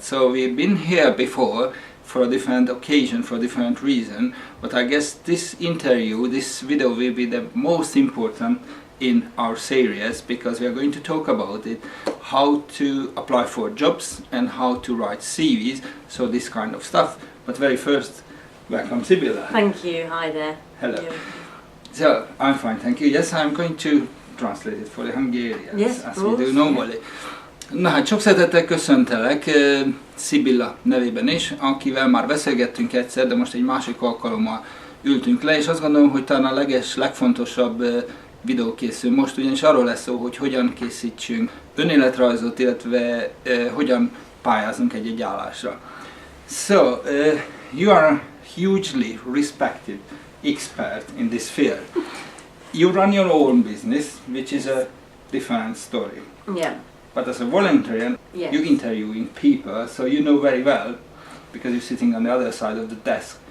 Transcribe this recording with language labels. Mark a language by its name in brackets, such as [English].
[English] So we've been here before for a different occasion, for a different reason, but I guess this interview, this video will be the most important in our series because we are going to talk about it, how to apply for jobs and how to write CVs, so this kind of stuff. But very first, welcome Sybilla. Thank you, hi there. Hello. So, I'm fine, thank you. Yes, I'm going to translate it for the Hungarians, yes, as we do normally. [Hungarian] Na hát sok szeretettel köszöntelek Sybilla nevében is, akivel már beszélgettünk egyszer, de most egy másik alkalommal ültünk le, és azt gondolom, hogy talán a legfontosabb videó készül most, ugyanis arról lesz szó, hogy hogyan készítsünk önéletrajzot, illetve hogyan pályázunk egy állásra. [English] So, you are a hugely respected expert in this field. You run your own business, which is a different story. Yeah. But as a volunteer, yes. you're interviewing people, so you know very well, because you're sitting on the other side of the desk,